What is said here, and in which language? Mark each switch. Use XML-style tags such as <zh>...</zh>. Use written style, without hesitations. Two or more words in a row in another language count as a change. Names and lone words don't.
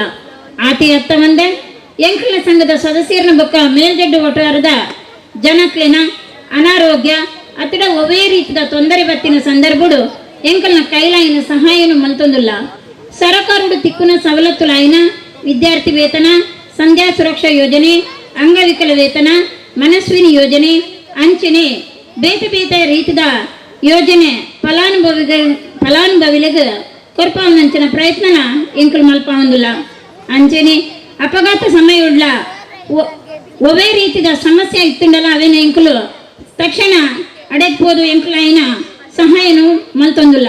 <tcy>ಆತಿ ಅತ್ತ ಒಂದೆ ಎಂಕ್ಲಿನ ಸಂಘದ ಸದಸ್ಯರನ್ನ ಬೊಕ್ಕ ಮೇಲ್ಜಡ್ಡು ಒಟ್ಟಾರದ ಜನಕ್ಲಿನ ಅನಾರೋಗ್ಯ ಅತಡ ಒವೇ ರೀತಿಯ ತೊಂದರೆ ಬತ್ತಿನ ಸಂದರ್ಭಡು ಎಂಕಲ್ನ ಕೈಲಾಯಿನ ಸಹಾಯನು ಮಲ್ತೊಂದುಲ್ಲ. ಸರಕಾರಡು ತಿಕ್ಕುನ ಸವಲತ್ತುಲಾಯಿನ ವಿದ್ಯಾರ್ಥಿ ವೇತನ, ಸಂಧ್ಯಾ ಸುರಕ್ಷಾ ಯೋಜನೆ, ಅಂಗವಿಕಲ ವೇತನ, ಮನಸ್ವಿನಿ ಯೋಜನೆ, ಅಂಚನೆ ಬೇತೆ ಬೇತೆ ರೀತಿದ ಯೋಜನೆ ಫಲಾನುಭವಿಗಳಿಗೆ ಕೊರ್ಪಾವನಂಚಿನ ಪ್ರಯತ್ನನ ಎಂಕಲು ಮಲ್ಪಾವಂದುಲ್ಲ. ಅಂಚನೆ ಅಪಘಾತ ಸಮಯವುಳ್ಳ ಒವೇ ರೀತಿದ ಸಮಸ್ಯೆ ಇತ್ತುಂಡಲ್ಲ ಅವೇನ ಎಂಕಲು ತಕ್ಷಣ ಅಡೆಕ್ಬೋದು ಎಂಕಲಾಯಿನ ಸಹಾಯನು ಮಲ್ತೊಂದುಲ್ಲ.</tcy>